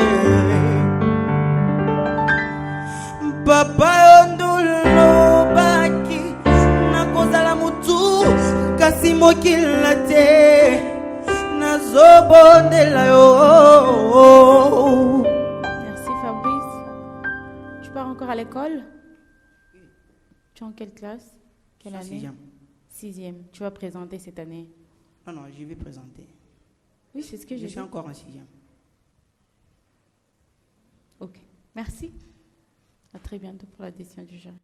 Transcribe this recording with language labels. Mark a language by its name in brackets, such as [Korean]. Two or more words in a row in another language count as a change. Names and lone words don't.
[Lingala] papa ondulobaki nakozala mutu kasi mokila te nazobondela yo. [French] Merci Fabrice. Tu pars encore à l'école? Tu es en quelle classe? Quelle année? Sixième. Sixième. Tu vas présenter cette année? Non, non, je vais présenter. Oui, c'est ce que je j'ai suis dit. encore en sixième. Ok. Merci. À très bientôt pour la décision du jury.